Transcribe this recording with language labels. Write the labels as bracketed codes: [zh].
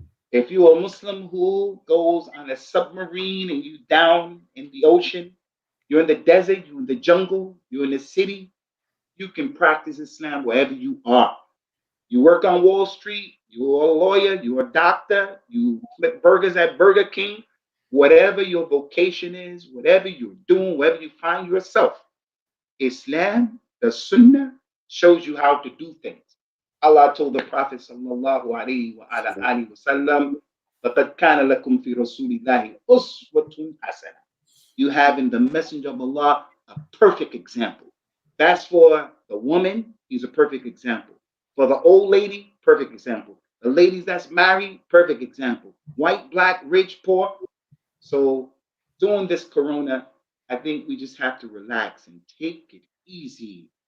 [en] If you're a Muslim who goes on a submarine and you down in the ocean, you're in the desert, you're in the jungle, you're in the city, you can practice Islam wherever you are. You work on Wall Street, you're a lawyer, you're a doctor, you flip burgers at Burger King, whatever your vocation is, whatever you're doing, wherever you find yourself, Islam, the sunnah, shows you how to do things. Allah told the Prophet sallallahu alaihi wasallam, [ar] لَقَدْ كَانَ لَكُمْ فِي رَسُولِ اللَّهِ أُسْوَةٌ حَسَنَةٌ. [en] You have in the Messenger of Allah a perfect example. That's for the woman, he's a perfect example. For the old lady, perfect example. The ladies that's married, perfect example. White, black, rich, poor. So during this corona, I think we just have to relax and take it easy.